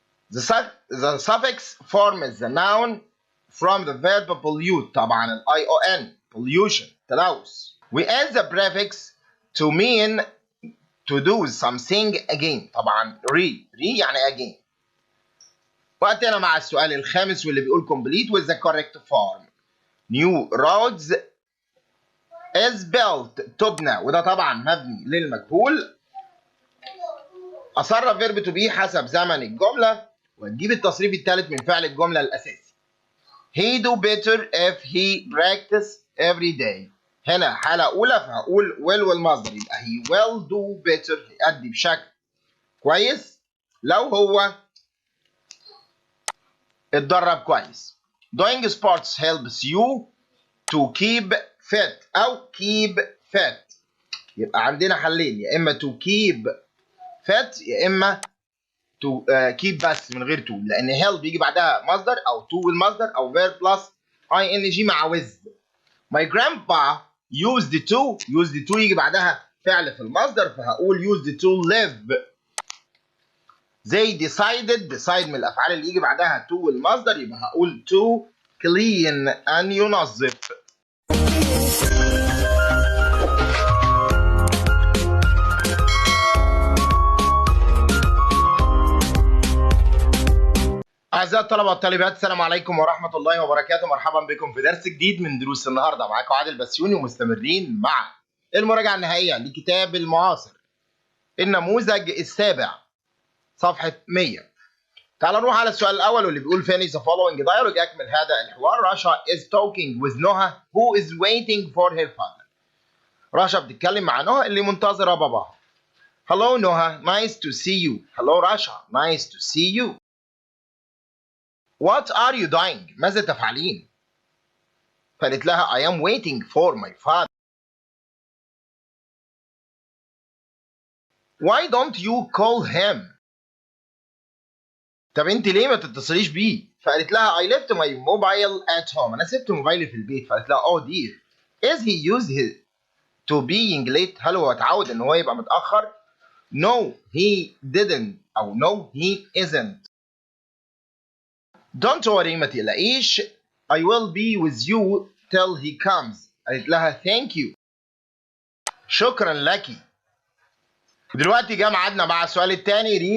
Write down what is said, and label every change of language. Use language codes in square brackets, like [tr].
[en] The suffix forms the noun from the verb pollute طبعا ION pollution تلوث. We add the prefix to mean to do something again طبعا re يعني again. [ar] وقتنا مع السؤال الخامس واللي بيقول [en] complete with the correct form. New roads is built [ar] تبنى وده طبعا مبني للمجهول. أصرف فيرب تو بي حسب زمن الجملة وتجيب التصريف الثالث من فعل الجملة الأساسي. [en] He do better if he practice every day. [ar] هنا حالة أولى فهقول will والمصدر يبقى [en] he will do better [ar] هيأدي بشكل كويس لو هو اتدرب كويس. [en] Doing sports helps you to keep fit أو keep fit. [ar] يبقى عندنا حلين يا إما to keep fit يا إما to keep بس من غير to لأن help بيجي بعدها مصدر أو to والمصدر أو verb plus ing مع with. [en] My grandpa used to [ar] يجي بعدها فعل في المصدر فهقول [en] used to live. [ar] They decided decide من الأفعال اللي يجي بعدها to والمصدر يبقى هقول to clean أن ينظف. أعزائي الطلبة والطالبات السلام عليكم ورحمة الله وبركاته. مرحبا بكم في درس جديد من دروس النهارده. معاكم عادل بسيوني ومستمرين مع المراجعة النهائية لكتاب المعاصر النموذج السابع صفحة 100. تعال نروح على السؤال الأول واللي بيقول [en] finish the following dialogue. [ar] أكمل هذا الحوار. [en] رشا is talking with نهى who is waiting for her father. [ar] رشا بتتكلم مع نهى اللي منتظرة باباها. [en] Hello نهى, nice to see you. Hello رشا, nice to see you. What are you doing? [ar] ماذا تفعلين؟ فقالت لها [en] I am waiting for my father. Why don't you call him? [ar] طب انت ليه ما تتصليش بيه؟ فقالت لها [en] I left my mobile at home. [ar] انا سبت موبايلي في البيت. فقالت لها [en] oh dear. Is he used to being late? [ar] هل هو اتعود ان هو يبقى متأخر؟ [en] No he didn't [ar] أو [en] no he isn't. Don't worry [ar] ما تقلقيش. [en] I will be with you till he comes. [ar] قالت لها [en] thank you. [ar] شكرا لك. دلوقتي جه ميعادنا مع السؤال الثاني.